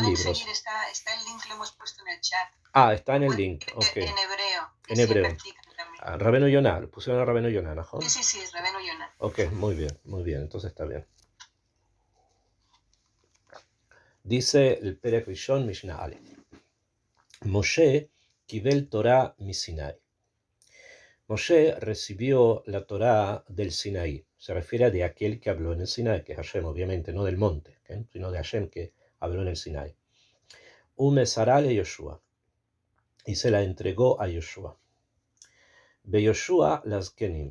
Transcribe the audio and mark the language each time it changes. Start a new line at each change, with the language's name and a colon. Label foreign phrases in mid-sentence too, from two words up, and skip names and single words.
Spanish: libros. seguir, está el link, lo hemos puesto en el chat. Está en el link, ok. En hebreo. En hebreo. Rabbeinu Yonah, lo pusieron a Rabbeinu Yonah, ¿no? Sí, es Rabbeinu Yonah. Ok, muy bien, entonces está bien. Dice el
Hebrew: פרק ראשון משנה א. משה קיבל תורה מסיני.
Spanish: Moshe recibió la Torá del Sinaí. Se refiere de aquel que habló en el Sinaí, que es Hashem, obviamente, no del monte, sino de Hashem que habló en el Sinaí.
Hebrew: ומסרה ליהושע.
Spanish: Y se la entregó a Yoshua.
Hebrew: ויהושע לזקנים.